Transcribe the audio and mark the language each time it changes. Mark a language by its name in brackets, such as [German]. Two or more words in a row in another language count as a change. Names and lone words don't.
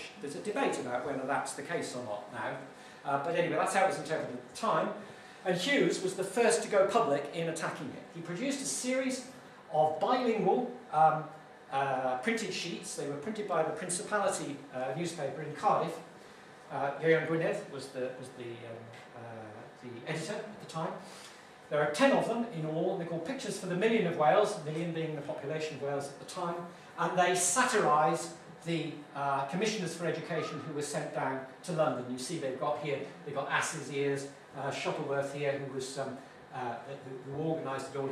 [English] There's a debate about whether that's the case or not now. But anyway, that's how it was interpreted at the time. And Hughes was the first to go public in attacking it. He produced a series of bilingual printed sheets. They were printed by the Principality newspaper in Cardiff. Glyn-y-Weddw was the editor at the time. There are 10 of them in all. They're called Pictures for the Million of Wales, million being the population of Wales at the time, and they satirise the commissioners for education who were sent down to London. You see they've got ass's ears, Shuttleworth here, who organised it all.